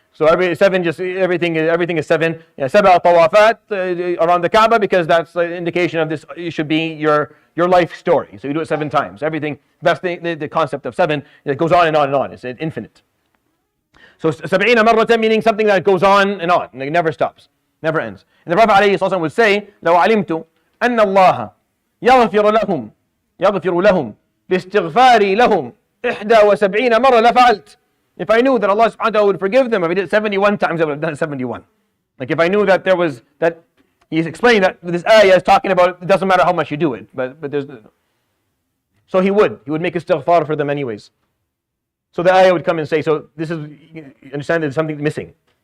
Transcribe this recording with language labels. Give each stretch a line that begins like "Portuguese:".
English: So everything is 7. Sab'a tawafat around the Kaaba, because that's the indication of this. It should be your life story. So you do it 7 times. Everything. That's the concept of 7. It goes on and on and on. It's infinite. So 70 marratan, meaning something that goes on and on, and it never stops, never ends. And the Prophet ﷺ would say,
Arabic: لو علمت أن الله يغفر لهم باستغفاري لهم 71 مرة لفعلت.
English: If I knew that Allah subhanahu wa ta'ala would forgive them, if I did it 71 times, I would have done it 71. Like if I knew that he's explaining that this ayah is talking about, it doesn't matter how much you do it, but there's. So he would make istighfar for them anyways. So the ayah would come and say, so this is, you understand there's something missing.